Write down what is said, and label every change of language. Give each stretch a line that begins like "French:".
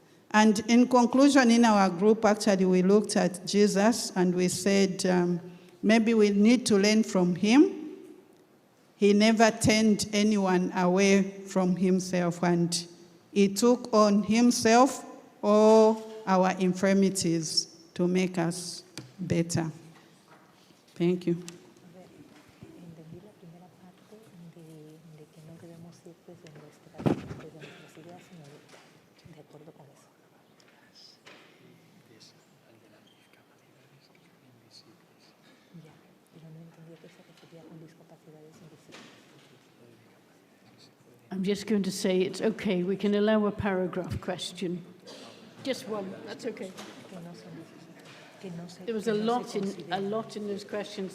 English: And in conclusion, in our group, actually, we looked at Jesus and we said, maybe we need to learn from him. He never turned anyone away from himself, and he took on himself all our infirmities to make us better. Thank you.
Spanish: Entendí la primera parte de que no debemos ir desde nuestras ideas, sino de acuerdo con eso. Ya, pero no entendí que se refería con discapacidades invisibles.
English: I'm just going to say it's okay, we can allow a paragraph question. Just one, that's okay. There was a lot in those questions.